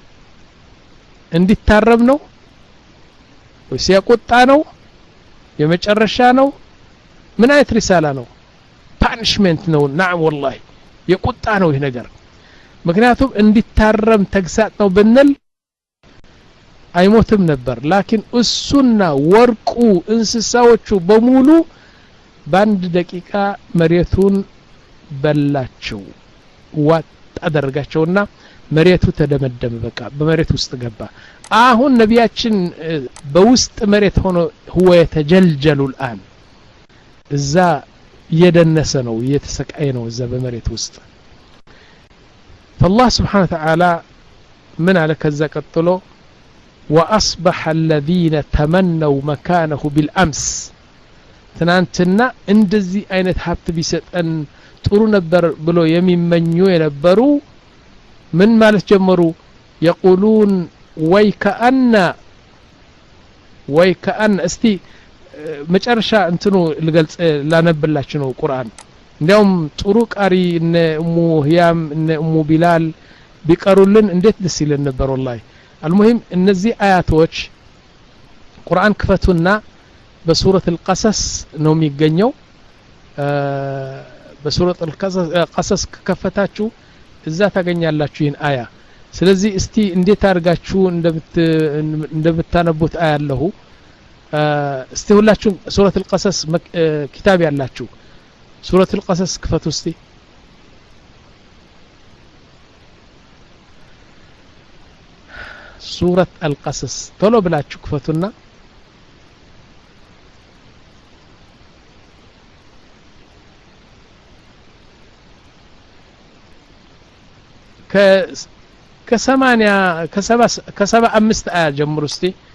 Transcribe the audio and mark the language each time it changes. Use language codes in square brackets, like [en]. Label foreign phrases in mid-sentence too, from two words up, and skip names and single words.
[am] እንዲታረም ነው ወይስ የቁጣ ነው የመጨረሻ ነው ምን አይነት ሪሳላ ነው ፓኒሽመንት ነው نعم والله የቁጣ ነው ይሄ ነገር ምክንያቱም እንዲታረም ተግሳጥ ነው ብንል አይሞትም ነበር ላኪን እሱና ወርቁ እንስሳዎቹ በሙሉ በአንድ ደቂቃ መሬቱን በላቸው ዋጥ አደረጋቸውና መሬቱ ተደመደመ በቃ በመሬት ውስጥ ገባ አሁን ነቢያችን በውስጥ መሬት ሆኖ [ar] هو يتجلجل الآن [am] እዛ እየደነሰ ነው እየተሰቃየ ነው እዛ በመሬት ውስጥ [ar] فالله سبحانه وتعالى من على كذا قتلو واصبح الذين تمنوا مكانه بالامس [am] ትናንትና እንደዚህ አይነት ሀብት ቢሰጠን ጥሩ ነበር ብሎ የሚመኙ የነበሩ ምን ማለት ጀመሩ يقولون ويكأن እስቲ መጨረሻ እንትኑ ልገልጽ ላነብላችሁ ነው ቁርአን እንዲያውም ጥሩ ቃሪ እነ ኡሙ ህያም እነ ኡሙ ቢላል ቢቀሩልን እንዴት ደስ ይለን ነበር [ar] والله المهم [am] እነዚህ አያቶች ቁርአን ክፈቱና በሱረት القصص ነው የሚገኘው በሱረት القصص ከከፈታችሁ እዛ ታገኛላችሁ ይህን አያ ስለዚህ እስቲ እንዴት አድርጋችሁ እንደምታነቡት አያለሁ እስቲ ሁላችሁ ሱረት [ar] القصص كتاب [am] ያላችሁ ሱረት القصص ክፈቱ እስቲ ሱረት القصص ቶሎ ብላችሁ ክፈቱና ከሰባ አምስት አያ ጀምሩ እስቲ